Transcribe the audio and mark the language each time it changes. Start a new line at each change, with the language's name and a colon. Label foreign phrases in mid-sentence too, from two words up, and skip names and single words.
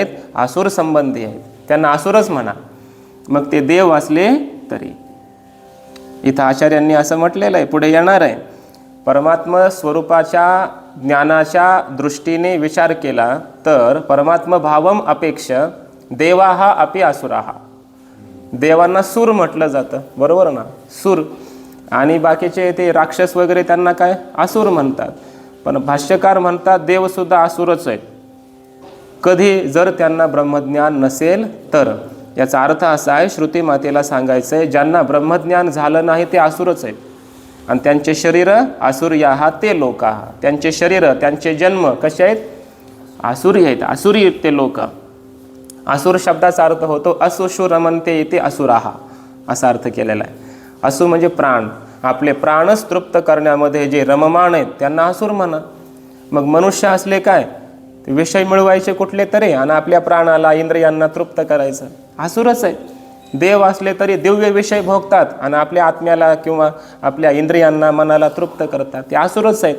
Marathi: आसुर संबंधी आहेत. त्यांना आसुरच म्हणा, मग ते देव असले तरी. इथं आचार्यांनी असं म्हटलेलं आहे, पुढे येणार आहे. परमात्मा स्वरूपाच्या ज्ञानाच्या दृष्टीने विचार केला तर
Sanskrit: परमात्म भावम अपेक्षा देवाः अपि असुराः.
Marathi: देवांना सूर म्हटलं जातं, बरोबर ना. सूर आणि बाकीचे ते राक्षस वगैरे त्यांना काय? आसुर म्हणतात. पण भाष्यकार म्हणतात देवसुद्धा आसुरच आहेत कधी, जर त्यांना ब्रह्मज्ञान नसेल तर. याचा अर्थ असा आहे, श्रुती मातेला सांगायचं आहे, ज्यांना ब्रह्मज्ञान झालं नाही ते आसुरच आहेत. आणि त्यांचे शरीर
Sanskrit: आसुर्याः ते लोकाः.
Marathi: त्यांचे शरीर, त्यांचे जन्म कसे आहेत? आसुरी आहेत. आसुरी आहेत ते लोक. आसुर शब्दाचा अर्थ होतो
Sanskrit: असुषु रमन्ते इति असुराः
Marathi: असा अर्थ केलेला आहे. असु म्हणजे प्राण. आपले प्राणच तृप्त करण्यामध्ये जे रममाण आहेत त्यांना असुर म्हणा. मग मनुष्य असले काय? ते विषय मिळवायचे कुठले तरी आणि आपल्या प्राणाला इंद्रियांना तृप्त करायचं, असुरच आहे. देव असले तरी दिव्य विषय भोगतात आणि आपल्या आत्म्याला किंवा आपल्या इंद्रियांना मनाला तृप्त करतात, ते असुरच आहेत.